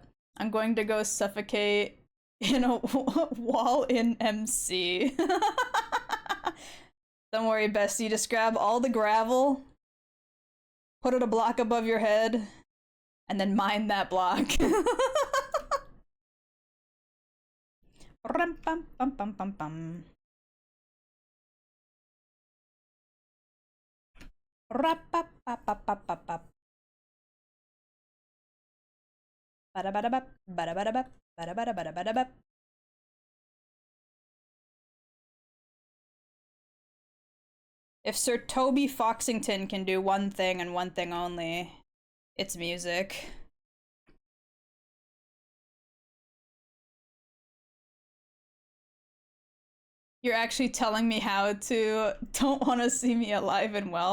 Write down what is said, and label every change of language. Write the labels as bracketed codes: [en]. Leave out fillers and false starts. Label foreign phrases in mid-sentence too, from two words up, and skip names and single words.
[en] I'm going to go suffocate in a wall in MC. Don't worry, bestie. Just grab all the gravel, put it a block above your head, and then mine that block. Rum, bum, bum, bum, bum, bum. Rap-a-pa-pa-pa-pa-pa. Ba-da-ba-da-bap, ba-da-ba-da-bap, ba-da-ba-da-ba-da-ba-da-bap. If Sir Toby Foxington can do one thing and one thing only, it's music. You're actually telling me how to don't want to see me alive and well.